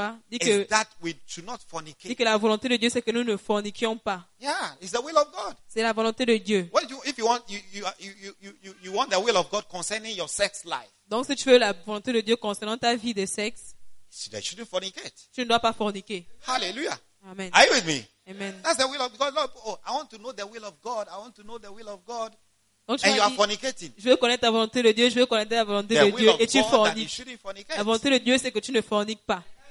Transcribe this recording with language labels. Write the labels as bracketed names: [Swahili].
[French] dit que la volonté de Dieu c'est que nous ne forniquions pas. [English] Yeah, it's the will of God. [French] C'est la volonté de Dieu. [English] What you, if you want you want the will of God concerning your sex life? [French] Donc si tu veux la volonté de Dieu concernant ta vie de sexe, [English] you shouldn't fornicate. [French] Tu ne dois pas forniquer. Hallelujah. Amen. [English] Are you with me? Amen. That's the will of God. Oh, I want to know the will of God. I want to know the will of God. [French] Donc, [English] and you are fornicating. [French] Je veux connaître la volonté de Dieu, je veux connaître la volonté de Dieu, et tu forniques. La volonté de Dieu, c'est que tu ne forniques pas.